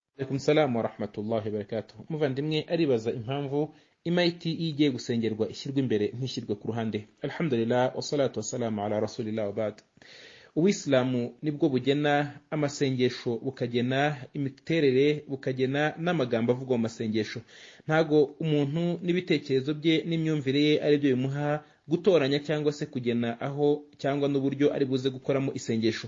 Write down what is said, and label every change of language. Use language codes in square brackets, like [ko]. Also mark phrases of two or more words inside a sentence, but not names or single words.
[ar] عليكم السلام ورحمة الله وبركاته. [rw] Muvandimwe aribaza impamvu imaiti iyo igiye gusengerwa ishyirwa imbere ntishyirwe ku ruhande. [ar] الحمد لله والصلاة والسلام على رسول الله وبعد. [rw] Uwisilamu nibwo bugena amasengesho, bukagena imiterere, bukagena n'amagambo avugwa mu masengesho. Ntago umuntu n'ibitekerezo bye n'imyumvire ye ari byo bimuha gutoranya cyangwa se kugena aho cyangwa n'uburyo ari buze gukoramo isengesho.